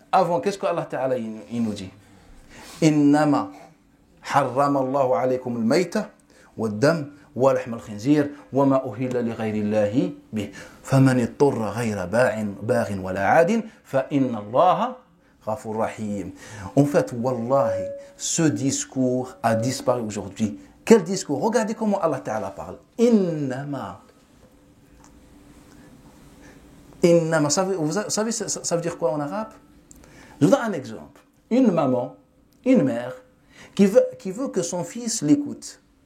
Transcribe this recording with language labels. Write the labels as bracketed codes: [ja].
[fr] Avant, qu'est-ce que Allah Ta'ala il nous dit? [ar] Innama harrama Allahu alaykum al-mayta wad-dam ولحم الخنزير وما أهل لغير الله به فمن اضطر غير باغ ولا عاد فإن الله غفور رحيم. [fr] En fait, wallahi, ce discours a disparu aujourd'hui. Quel discours? Regardez comment Allah Ta'ala parle. Innama. Innama. Vous savez, ça veut dire quoi en arabe? Je vous donne un exemple. Une maman, une mère, qui veut que son fils l'écoute.